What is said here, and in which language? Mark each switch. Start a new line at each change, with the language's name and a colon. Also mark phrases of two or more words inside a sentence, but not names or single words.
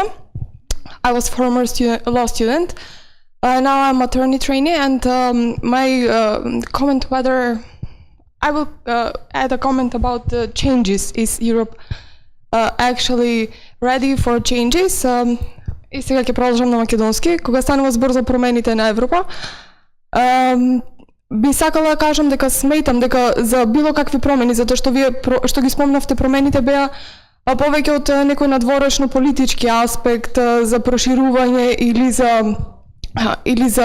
English: I was former law student. Now I'm attorney trainee, and my comment whether I will add a comment about the changes. Is Europe actually ready for changes?
Macedonian: И сега ќе продолжам на македонски. Кога станува збор за промените на Европа, би сакала да кажам дека сметам дека за било какви промени, затоа што вие што ги спомнавте, промените беа повеќе од некој надворешно политички аспект за проширување или за